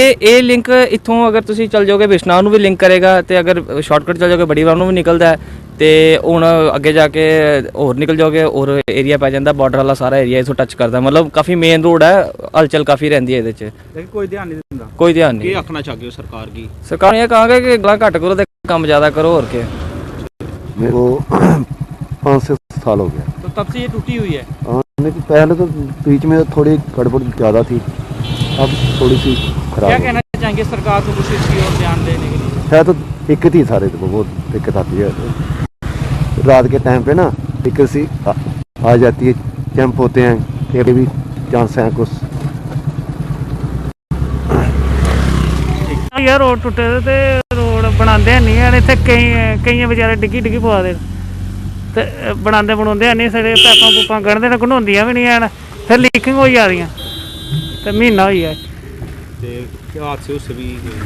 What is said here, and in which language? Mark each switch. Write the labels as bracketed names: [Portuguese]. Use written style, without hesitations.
[Punjabi] ਇਹ ਲਿੰਕ ਇੱਥੋਂ ਅਗਰ ਤੁਸੀਂ ਚੱਲ ਜਾਓਗੇ ਬਿਸ਼ਨਾਹ ਨੂੰ ਵੀ ਲਿੰਕ ਕਰੇਗਾ, ਤੇ ਅਗਰ ਸ਼ਾਰਟਕਟ ਚੱਲ ਜਾਓਗੇ ਬੜੀ ਵਾਰ ਨੂੰ ਵੀ ਨਿਕਲਦਾ ਹੈ, ਤੇ ਹੁਣ ਅੱਗੇ ਜਾ ਕੇ ਹੋਰ ਨਿਕਲ ਜਾਓਗੇ ਹੋਰ ਏਰੀਆ ਪੈ ਜਾਂਦਾ, ਬਾਰਡਰ ਵਾਲਾ ਸਾਰਾ ਏਰੀਆ ਇੱਥੋਂ ਟੱਚ ਕਰਦਾ, ਮਤਲਬ ਕਾਫੀ ਮੇਨ ਰੋਡ ਹੈ, ਹਲਚਲ ਕਾਫੀ ਰਹਿੰਦੀ ਹੈ ਇਹਦੇ 'ਚ, ਲੇਕਿਨ ਕੋਈ ਧਿਆਨ ਨਹੀਂ ਦਿੰਦਾ। ਕੋਈ ਧਿਆਨ ਨਹੀਂ। ਕੀ ਆਖਣਾ ਚਾਹਦੇ ਹੋ ਸਰਕਾਰ ਕੀ? [Hindi] सरकार ये कहांगे कि गला घट करो तो काम ज़्यादा करो और क्या। मेरे को 5 से 7 साल हो गया। तो तब से ये टूटी हुई है? लेकिन पहले तो बीच में थोड़ी गड़बड़ ज़्यादा थी, अब थोड़ी सी खराब। क्या कहना चाहेंगे सरकार को कुछ इसकी ओर ध्यान देने के लिए? है तो दिक्कत ही सारे को बहुत दिक्कत आती है, रात के टाइम पे ना दिक्कत सी आ जाती है, जंप होते हैं, ये भी चांस हैं कुछ। [Punjabi] ਹੋਈ ਆ ਰੋਡ ਟੁੱਟੇ ਤੇ ਰੋਡ ਬਣਾਉਂਦੇ ਨਹੀਂ ਹਨ ਇੱਥੇ ਕਈ ਵਿਚਾਰੇ ਡਿੱਗੀ ਪਵਾ ਦੇ ਤੇ ਬਣਾਉਂਦੇ ਨਹੀਂ ਸਾਡੇ ਪੈਪਾਂ ਪੂਪਾਂ ਗੜਦੇ ਨੇ ਘਣਾਉਂਦੀਆਂ ਵੀ ਨਹੀਂ ਹਨ ਫਿਰ ਲੀਕਿੰਗ ਹੋਈ ਜਾ ਰਹੀਆਂ ਤੇ ਮਹੀਨਾ ਹੋਈ ਹੈ ਤੇ ਹਾਦਸੇ ਉਸ ਵੀ